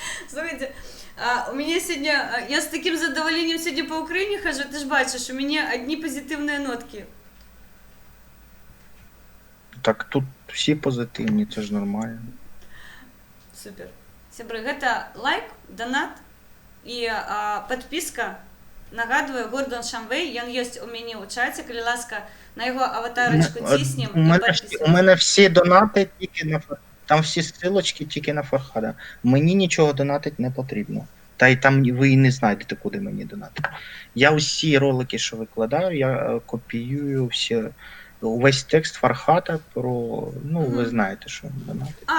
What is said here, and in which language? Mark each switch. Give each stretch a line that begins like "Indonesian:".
Russian: Слухайте, у меня сегодня, я с таким задоволением сегодня по Украине хожу,
Ukrainian: ты ж бачиш,
Russian: у меня одни позитивные нотки.
Ukrainian: Так тут всі позитивні, це ж нормально. Супер.
Belarusian: Сябры, гэта лайк, донат і подписка. Нагадую, Гордон Шамвей, ён ёсць у мяне ў чаце, калі ласка,
Ukrainian: на його аватарочку ціснем У мене, у підписуємося. мене всі донати тільки на там всі стрілочки тільки на Фархада. Мені нічого донатити не потрібно. Та й там ви і не знайдете, куди мені донатити. Я усі ролики, що викладаю, я копіюю всі, увесь текст Фархата про, ну, ви знаєте, що він донатить.